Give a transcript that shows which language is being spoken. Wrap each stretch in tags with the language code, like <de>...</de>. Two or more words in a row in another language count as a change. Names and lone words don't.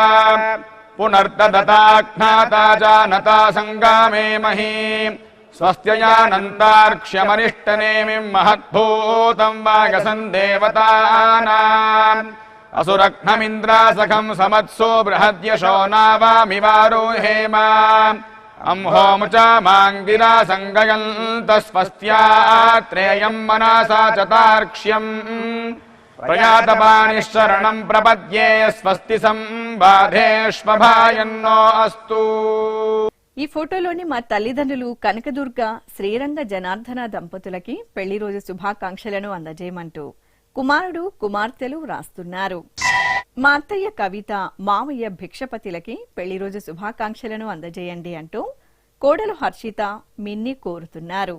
<sa>పునర్దదతాఖ్నాతా జానతా సంగామే మహీ స్వస్త్యయానంతార్క్ష్యమనిష్టనేమిం మహద్భూతం వాగసన్ దేవతానాం అసురఘ్నమింద్రాసఖం సమత్సో బృహద్యశో నావామివారోహేమ अंहोमुचामाङ्गिरा सङ्गयन्तस्वस्त्यात्रेयं मनसा चतार्क्ष्यम् प्रयातपाणिशरणं प्रपद्ये स्वस्ति संबाधेष्वभायन्नो अस्तु।</sa> <te>ఈ ఫోటోలోని మా తల్లిదండ్రులు కనకదుర్గ శ్రీరంగ జనార్దన దంపతులకి పెళ్లి రోజు శుభాకాంక్షలను అందజేయమంటూ కుమారుడు కుమార్తెలు వ్రాస్తున్నారు. మా అత్తయ్య కవిత మామయ్య భిక్షపతిలకి పెళ్లి రోజు శుభాకాంక్షలను అందజేయండి అంటూ కోడలు హర్షిత మిన్ని కోరుతున్నారు.</te>